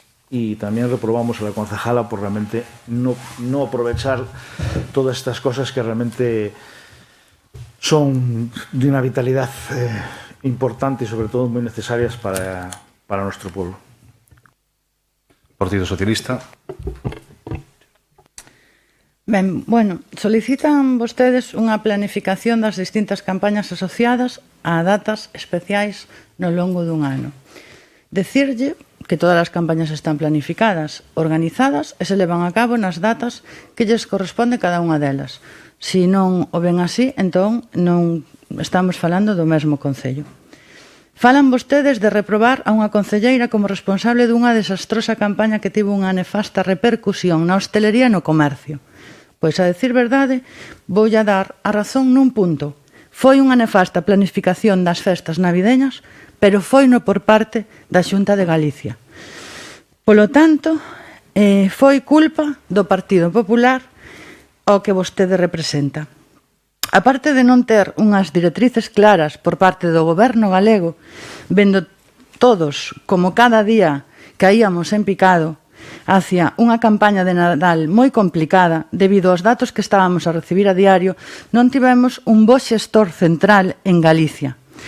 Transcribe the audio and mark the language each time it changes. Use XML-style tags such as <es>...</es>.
<es>Y también reprobamos a la concejala por realmente no aprovechar todas estas cosas que realmente son de una vitalidad importante y sobre todo muy necesarias para nuestro pueblo. Partido Socialista.</es> <gl>Ben, bueno, solicitan vostedes unha planificación das distintas campañas asociadas a datas especiais no longo dun ano. Decirlle que todas as campañas están planificadas, organizadas e se levan a cabo nas datas que lles corresponde cada unha delas. Se non o ven así, entón non estamos falando do mesmo concello. Falan vostedes de reprobar a unha concelleira como responsable dunha desastrosa campaña que tivo unha nefasta repercusión na hostelería e no comercio. Pois, a decir verdade, voulle a dar a razón nun punto. Foi unha nefasta planificación das festas navideñas, pero foi no por parte da Xunta de Galicia. Polo tanto, foi culpa do Partido Popular ao que vostede representa. A parte de non ter unhas directrices claras por parte do goberno galego, vendo todos como cada día caíamos en picado hacia unha campaña de Nadal moi complicada debido aos datos que estábamos a recibir a diario, non tivemos un bo xestor central en Galicia.</gl>